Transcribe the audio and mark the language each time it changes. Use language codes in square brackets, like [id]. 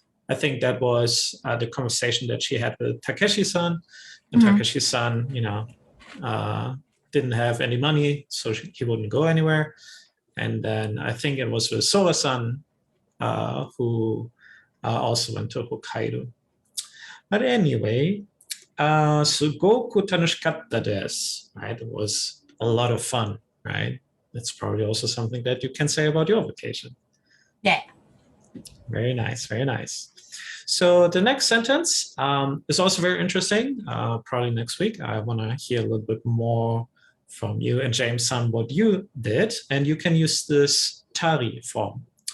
[en] I think that was the conversation that she had with Takeshi-san. And Takeshi-san, didn't have any money, so he wouldn't go anywhere. And then I think it was with Sola-san, who also went to Hokkaido. But anyway, [ja] すごく楽しかったです, [en] right? It was a lot of fun, right? That's probably also something that you can say about your vacation. Yeah. Very nice, very nice. So the next sentence is also very interesting. Probably next week, I want to hear a little bit more from you and James-san what you did, and you can use this tari form.